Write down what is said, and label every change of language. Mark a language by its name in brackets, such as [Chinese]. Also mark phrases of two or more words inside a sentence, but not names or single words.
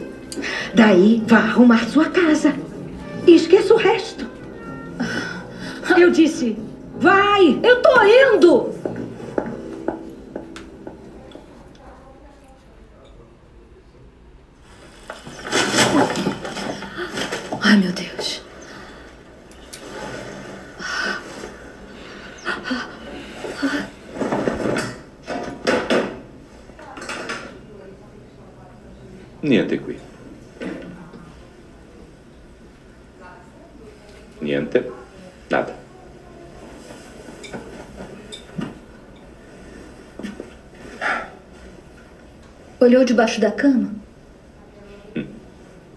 [Portuguese] Daí, vá arrumar sua casa. E esqueça o resto. Eu disse, vai! Eu tô indo! Ai, meu Deus. [Italian] Niente qui. Niente. [Portuguese] Nada. Olhou debaixo da cama?